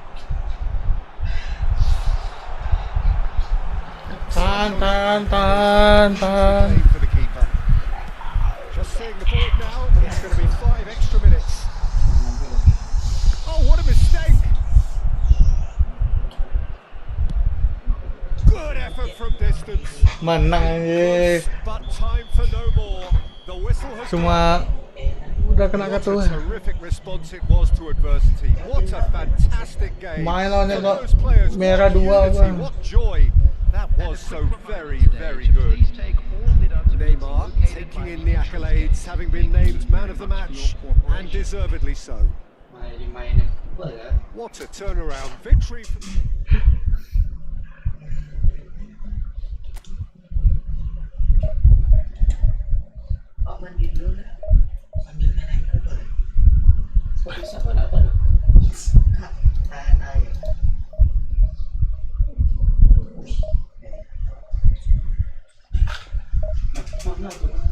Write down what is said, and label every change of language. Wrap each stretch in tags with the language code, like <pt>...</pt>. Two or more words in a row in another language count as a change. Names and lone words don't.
<id>Tahan.</id> <en>For the keeper. Just seeing the board now, it's going to be 5 extra minutes. Oh, what a mistake! Good effort from distance.</en> <id>Menang anjir.</id> <en>But time for no more. The whistle has</en> <id>Cuma udah kena</id> <en>What</en> <id>kartu.</id> <en>a terrific response it was to adversity. What a fantastic game.</en> <id>Main lawannya</id> <en>For</en> <id>kok</id> <en>those players,</en> <id>merah</id> <en>what 2 unity,</en> <id>bang.</id> <en>what joy. That was so very, very good. Neymar taking in the accolades, having been named man of the match, and deservedly so.</en> <id>Main-main ya.</id> <en>What a turnaround victory for...</en> <id>Oh, mandi dulu lah. Ambil naik ke boleh. Seperti siapa apa dong? Tahan air. Mana tu?</id>